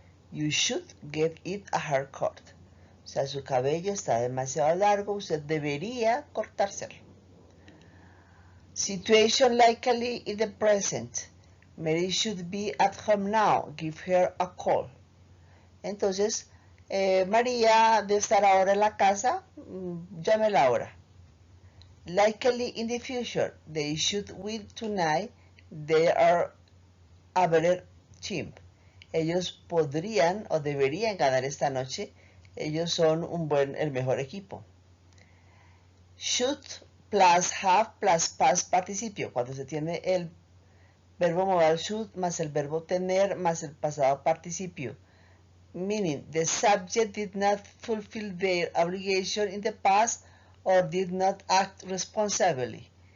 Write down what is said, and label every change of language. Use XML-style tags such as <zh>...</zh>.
<en>You should get it a haircut.</en> <es>O sea, su cabello está demasiado largo, usted debería cortárselo.</es> <en>Situation likely in the present. Mary should be at home now. Give her a call.</en> <es>Entonces, María debe estar ahora en la casa, llámela ahora.</es> <en>Likely in the future. They should win tonight. They are a better team.</en> <es>Ellos podrían o deberían ganar esta noche. Ellos son el mejor equipo.</es> <en>Should plus have plus past</en> <es>participio. Cuando se tiene el verbo modal should más el verbo tener más el pasado participio.</es> <en>Meaning, the subject did not fulfill their obligation in the past or did not act responsibly.</en>